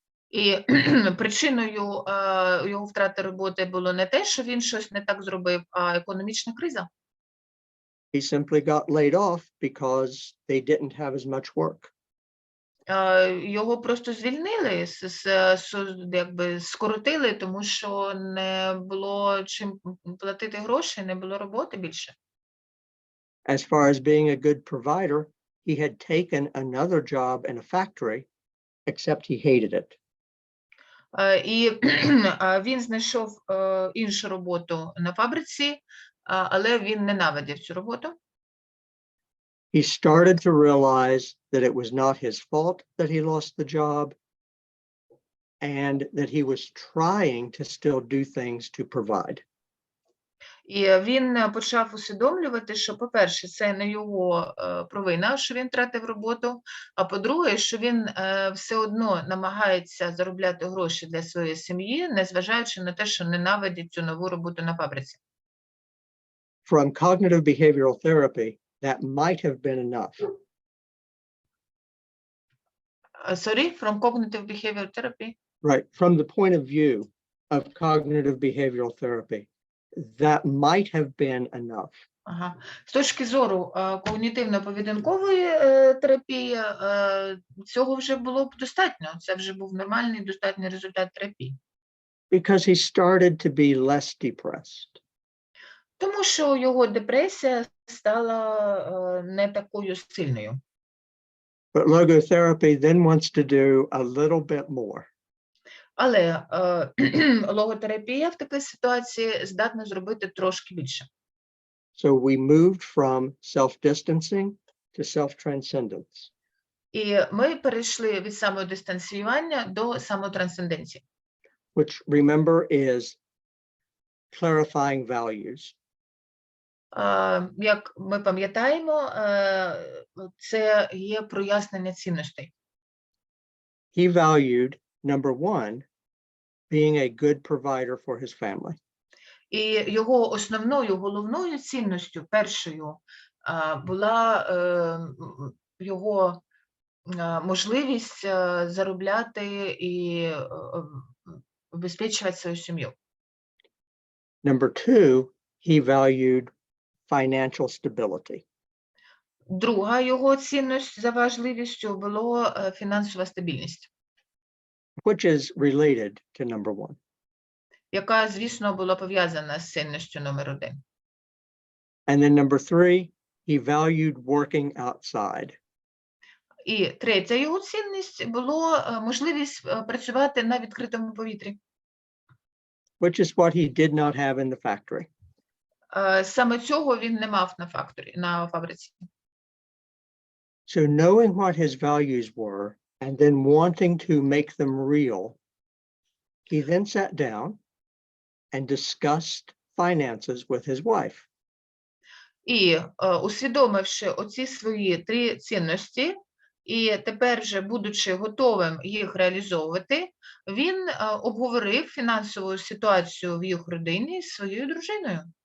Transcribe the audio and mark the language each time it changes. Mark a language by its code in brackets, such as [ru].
[uk] І причиною його втрати роботи було не те, що він щось не так зробив, а економічна криза. [en] He simply got laid off because they didn't have as much work. [uk] Його просто звільнили, якби скоротили, тому що не було чим платити гроші, не було роботи більше. [en] As far as being a good provider, he had taken another job in a factory, except he hated it. [uk] І він знайшов іншу роботу на фабриці, але він ненавидів цю роботу. [en] He started to realize that it was not his fault that he lost the job and that he was trying to still do things to provide. [uk] І він почав усвідомлювати, що, по-перше, це не його провина, що він втратив роботу, а по-друге, що він все одно намагається заробляти гроші для своєї сім'ї, незважаючи на те, що ненавидить цю нову роботу на фабриці. [en] From cognitive behavioral therapy, that might have been enough. Sorry, from cognitive behavioral therapy? Right. From the point of view of cognitive behavioral therapy, that might have been enough. [uk] Ага. З точки зору когнітивно-поведінкової терапії, цього вже було б достатньо. Це вже був нормальний, достатній результат терапії. [en] Because he started to be less depressed. [uk] Тому що його депресія стала не такою сильною. [en] But logotherapy then wants to do a little bit more. [uk] Але логотерапія в такій ситуації здатна зробити трошки більше. [en] So we moved from self-distancing to self-transcendence. [uk] І ми перейшли від самодистанціювання до самотрансценденції. [en] Which, remember, is clarifying values. [uk] Як ми пам'ятаємо, це є прояснення цінностей. [en] He valued, number one, being a good provider for his family. [uk] І його основною, головною цінністю, першою, була його можливість заробляти і обезпечувати свою сім'ю. [en] Number two, he valued financial stability. [uk] Друга його цінність за важливістю було фінансова стабільність, [en] Which is related to number one. [uk] яка, звісно, була пов'язана з цінністю номер один. [en] And then number three, he valued working outside. [uk] І третя його цінність було можливість працювати на відкритому повітрі. [en] Which is what he did not have in the factory. [uk] Саме цього він не мав на фабриці. [en] So knowing what his values were and then wanting to make them real, he then sat down and discussed finances with his wife. [uk] І усвідомивши оці свої три цінності, і тепер вже, будучи готовим їх реалізовувати, він обговорив фінансову ситуацію в їх родині з своєю дружиною.